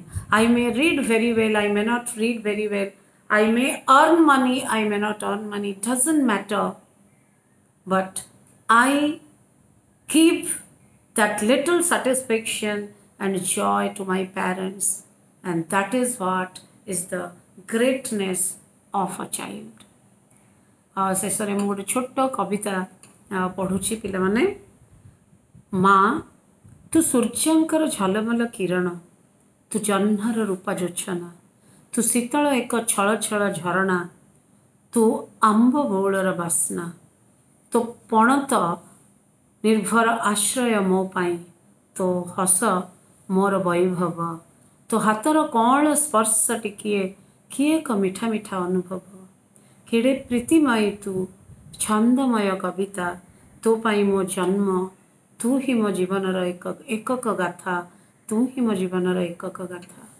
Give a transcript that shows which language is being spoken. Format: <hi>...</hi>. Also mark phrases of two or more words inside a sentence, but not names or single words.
<en>I may read very well, I may not read very well. I may earn money, I may not earn money. It doesn't matter. But I give that little satisfaction and joy to my parents. And that is what is the greatness of a child.</en> <or>शेषରେ ମୁଁ ଗୋଟେ ଛୋଟ କବିତା ପଢ଼ୁଛି ପିଲାମାନେ। ମା ତୁ ସୂର୍ଯ୍ୟଙ୍କର ଝଲମଲ କିରଣ, ତୁ ଜହ୍ନର ରୂପା ଯୋଚ୍ଛନା, ତୁ ଶୀତଳ ଏକ ଛଳ ଛଳ ଝରଣା, ତୁ ଆମ୍ବ ବଉଳର ବାସ୍ନା, ତୋ ପଣତ ନିର୍ଭର ଆଶ୍ରୟ ମୋ ପାଇଁ, ତୋ ହସ ମୋର ବୈଭବ, ତୋ ହାତର କଅଁଳ ସ୍ପର୍ଶ ଟିକିଏ କିଏ ଏକ ମିଠା ମିଠା ଅନୁଭବ, କେଡ଼େ ପ୍ରୀତିମୟୀ ତୁ ଛନ୍ଦମୟ କବିତା, ତୋ ପାଇଁ ମୋ ଜନ୍ମ, ତୁ ହିଁ ମୋ ଜୀବନର ଏକକ ଗାଥା, ତୁ ହିଁ ମୋ ଜୀବନର ଏକକ ଗାଥା।</or>